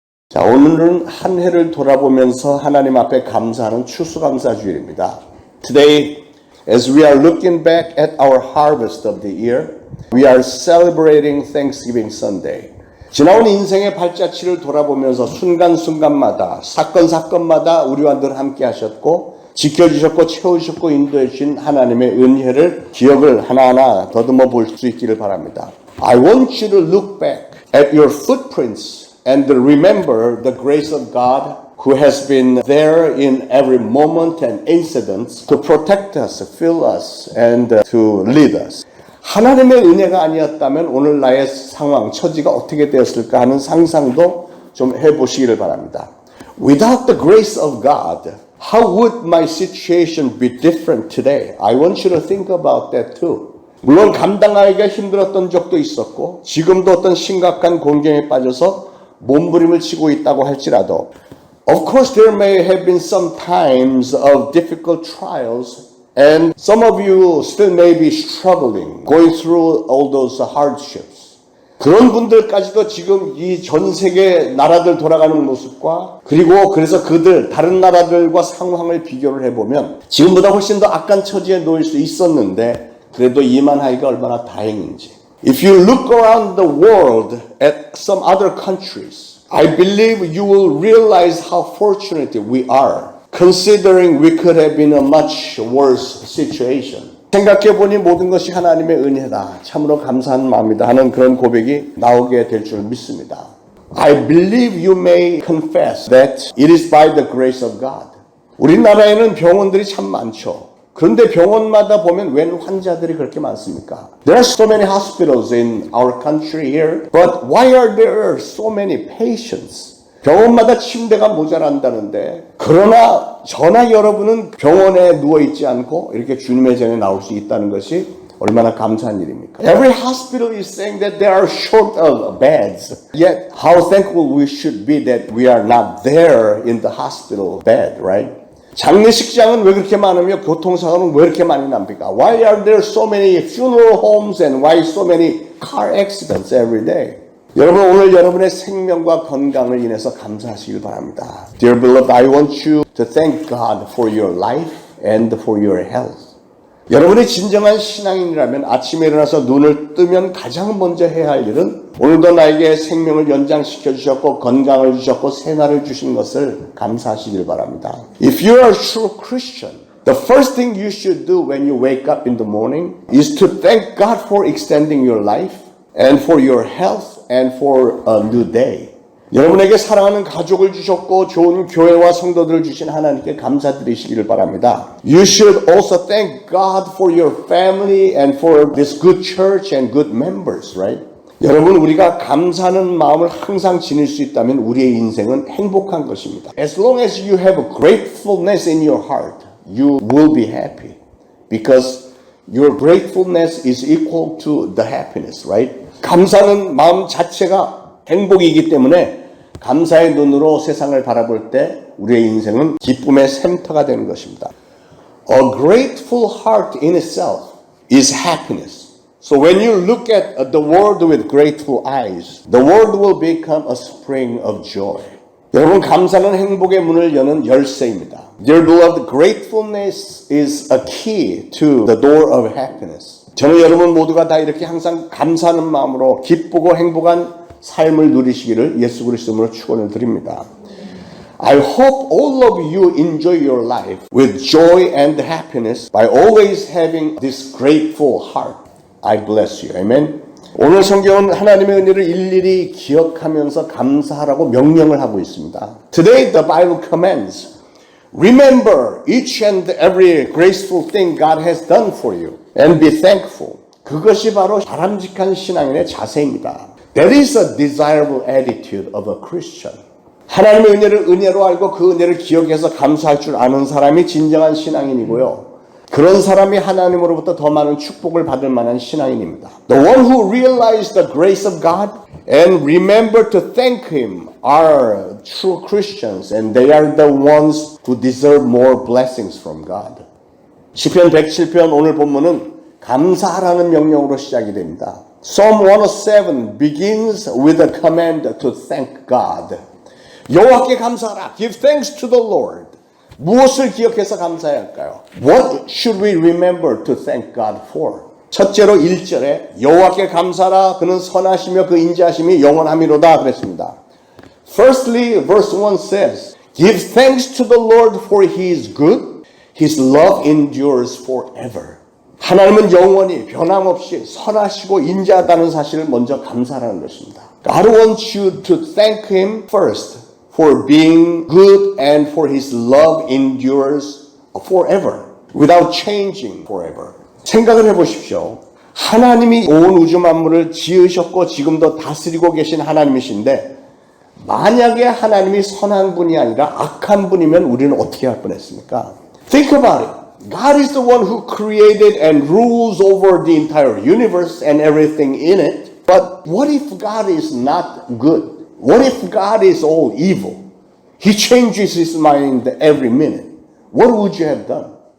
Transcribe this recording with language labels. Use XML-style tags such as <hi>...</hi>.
<ko>자, 오늘은 한 해를 돌아보면서 하나님 앞에 감사하는 추수감사주일입니다.</ko> <en>Today, as we are looking back at our harvest of the year, we are celebrating Thanksgiving Sunday.</en> <ko>지나온 인생의 발자취를 돌아보면서 순간순간마다 사건마다 우리와 늘 함께 하셨고 지켜주셨고 채우셨고 인도해 주신 하나님의 은혜를 기억을 하나하나 더듬어 볼 수 있기를 바랍니다.</ko> <en>I want you to look back at your footprints and remember the grace of God who has been there in every moment and incident to protect us, fill us, and to lead us.</en> <ko>하나님의 은혜가 아니었다면 오늘 나의 상황, 처지가 어떻게 되었을까 하는 상상도 좀 해보시기를 바랍니다.</ko> <en>Without the grace of God, how would my situation be different today? I want you to think about that too.</en> <ko>물론 감당하기가 힘들었던 적도 있었고 지금도 어떤 심각한 곤경에 빠져서 몸부림을 치고 있다고 할지라도</ko> <en>Of course there may have been some times of difficult trials and some of you still may be struggling, going through all those hardships.</en> <ko>그런 분들까지도 지금 이 전 세계 나라들 돌아가는 모습과 그리고 그래서 그들 다른 나라들과 상황을 비교를 해보면 지금보다 훨씬 더 악한 처지에 놓일 수 있었는데 그래도 이만하기가 얼마나 다행인지.</ko> <en>If you look around the world at some other countries, I believe you will realize how fortunate we are, considering we could have been in a much worse situation.</en> <ko>생각해보니 모든 것이 하나님의 은혜다. 참으로 감사한 마음이다 하는 그런 고백이 나오게 될 줄 믿습니다.</ko> <en>I believe you may confess that it is by the grace of God.</en> <ko>우리나라에는 병원들이 참 많죠. 그런데 병원마다 보면 웬 환자들이 그렇게 많습니까?</ko> <en>There are so many hospitals in our country here, but why are there so many patients?</en> <ko>병원마다 침대가 모자란다는데 그러나 저나 여러분은 병원에 누워있지 않고 이렇게 주님의 전에 나올 수 있다는 것이 얼마나 감사한 일입니까?</ko> <en>Every hospital is saying that they are short of beds. Yet how thankful we should be that we are not there in the hospital bed, right?</en> <ko>장례식장은 왜 그렇게 많으며 교통사고는 왜 이렇게 많이 납니까?</ko> <en>Why are there so many funeral homes and why so many car accidents every day?</en> <ko>여러분 오늘 여러분의 생명과 건강을 인해서 감사하시길 바랍니다.</ko> <en>Dear beloved, I want you to thank God for your life and for your health.</en> <ko>여러분이 진정한 신앙인이라면 아침에 일어나서 눈을 뜨면 가장 먼저 해야 할 일은 오늘도 나에게 생명을 연장시켜 주셨고 건강을 주셨고 새날을 주신 것을 감사하시길 바랍니다.</ko> <en>If you are a true Christian, the first thing you should do when you wake up in the morning is to thank God for extending your life and for your health and for a new day.</en> <ko>여러분에게 사랑하는 가족을 주셨고 좋은 교회와 성도들을 주신 하나님께 감사드리시기를 바랍니다.</ko> <en>You should also thank God for your family and for this good church and good members, right?</en> <ko>여러분 우리가 감사하는 마음을 항상 지닐 수 있다면 우리의 인생은 행복한 것입니다.</ko> <en>As long as you have gratefulness in your heart, you will be happy because your gratefulness is equal to the happiness, right?</en> <ko>감사하는 마음 자체가 행복이기 때문에 감사의 눈으로 세상을 바라볼 때 우리의 인생은 기쁨의 샘터가 되는 것입니다.</ko> <en>A grateful heart in itself is happiness. So when you look at the world with grateful eyes, the world will become a spring of joy.</en> <ko>여러분 감사는 행복의 문을 여는 열쇠입니다.</ko> <en>Dear beloved, gratefulness is a key to the door of happiness.</en> <ko>저는 여러분 모두가 다 이렇게 항상 감사하는 마음으로 기쁘고 행복한 삶을 누리시기를 예수 그리스도로 축원을 드립니다.</ko> <en>I hope all of you enjoy your life with joy and happiness by always having this grateful heart. I bless you. Amen.</en> <ko>오늘 성경은 하나님의 은혜를 일일이 기억하면서 감사하라고 명령을 하고 있습니다.</ko> <en>Today the Bible commands, remember each and every graceful thing God has done for you and be thankful.</en> <ko>그것이 바로 바람직한 신앙인의 자세입니다.</ko> <en>That is a desirable attitude of a Christian.</en> <ko>하나님의 은혜를 은혜로 알고 그 은혜를 기억해서 감사할 줄 아는 사람이 진정한 신앙인이고요. 그런 사람이 하나님으로부터 더 많은 축복을 받을 만한 신앙인입니다.</ko> <en>The one who realized the grace of God and remember to thank Him are true Christians and they are the ones who deserve more blessings from God.</en> <ko>시편 107편 오늘 본문은 감사하라는 명령으로 시작이 됩니다.</ko> <en>Psalm 107 begins with a command to thank God.</en> <ko>여호와께 감사하라.</ko> <en>Give thanks to the Lord.</en> <ko>무엇을 기억해서 감사해야 할까요?</ko> <en>What should we remember to thank God for?</en> <ko>첫째로 1절에 여호와께 감사하라. 그는 선하시며 그 인자하심이 영원하미로다 그랬습니다.</ko> <en>Firstly, verse 1 says, Give thanks to the Lord for He is good. His love endures forever.</en> <ko>하나님은 영원히 변함없이 선하시고 인자하다는 사실을 먼저 감사하라는 것입니다.</ko> <en>God wants you to thank Him first for being good and for His love endures forever, without changing forever.</en> <ko>생각을 해보십시오. 하나님이 온 우주 만물을 지으셨고 지금도 다스리고 계신 하나님이신데 만약에 하나님이 선한 분이 아니라 악한 분이면 우리는 어떻게 할 뻔했습니까?</ko> <en>Think about it. God is the one who created and rules over the entire universe and everything in it. But what if God is not good? What if God is all evil? He changes his mind every minute. What would you have done?</en>